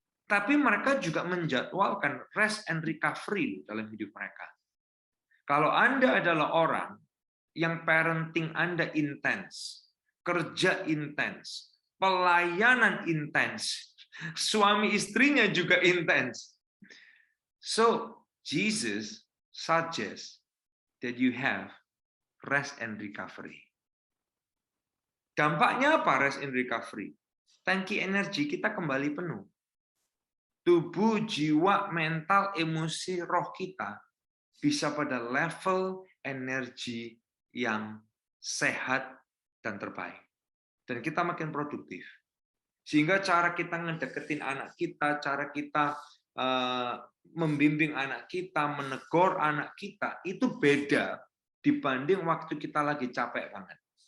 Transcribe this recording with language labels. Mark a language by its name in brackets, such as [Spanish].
[Indonesian] Tapi mereka juga menjadwalkan rest and recovery dalam hidup mereka. Kalau Anda adalah orang yang parenting Anda intens, kerja intens, pelayanan intens, suami istrinya juga intens. [English] So, Jesus suggests that you have rest and recovery. [Indonesian] Dampaknya apa rest and recovery? Tangki energi kita kembali penuh. Tubuh, jiwa, mental, emosi, roh kita bisa pada level energi yang sehat dan terbaik. Dan kita makin produktif. Sehingga cara kita ngedeketin anak kita, cara kita membimbing anak kita, menegur anak kita, itu beda dibanding waktu kita lagi capek banget.